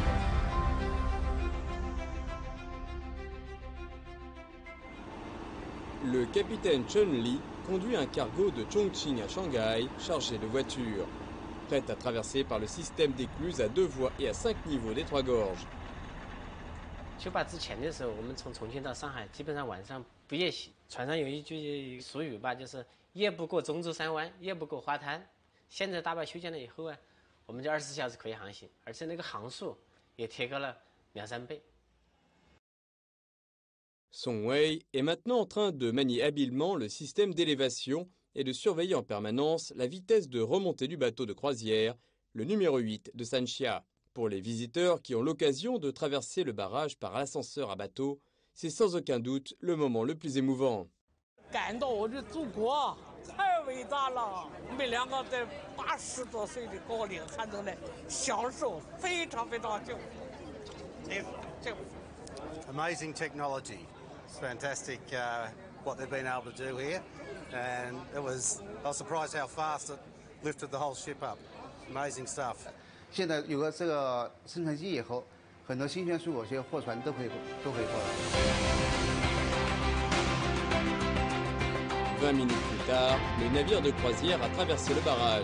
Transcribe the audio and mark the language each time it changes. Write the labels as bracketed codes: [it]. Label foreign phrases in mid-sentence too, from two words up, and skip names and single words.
[fr] Le capitaine Chen Li conduit un cargo de Chongqing à Shanghai chargé de voitures, prête à traverser par le système d'écluse à 2 voies et à 5 niveaux des Trois Gorges. [zh] 修坝之前的时候，我们从重庆到上海，基本上晚上不夜袭。船上有一句俗语吧，就是夜不过中珠山湾，夜不过花滩。现在大坝修建了以后啊，我们就24小时可以航行，而且那个航速也提高了2-3倍。 [fr] Song Wei est maintenant en train de manier habilement le système d'élévation et de surveiller en permanence la vitesse de remontée du bateau de croisière, le numéro 8 de Sanxia. Pour les visiteurs qui ont l'occasion de traverser le barrage par ascenseur à bateau, c'est sans aucun doute le moment le plus émouvant. [zh] 感到我的祖国太伟大了！我们2个在80多岁的高龄还能来享受，非常幸福。 [en] Amazing technology. It's fantastic what they've been able to do here, and I was surprised how fast it lifted the whole ship up. Amazing stuff. [zh] 现在有了这个生产机以后，很多新鲜水果些货船都可以过来。 [fr] 20 minutes plus tard, le navire de croisière a traversé le barrage.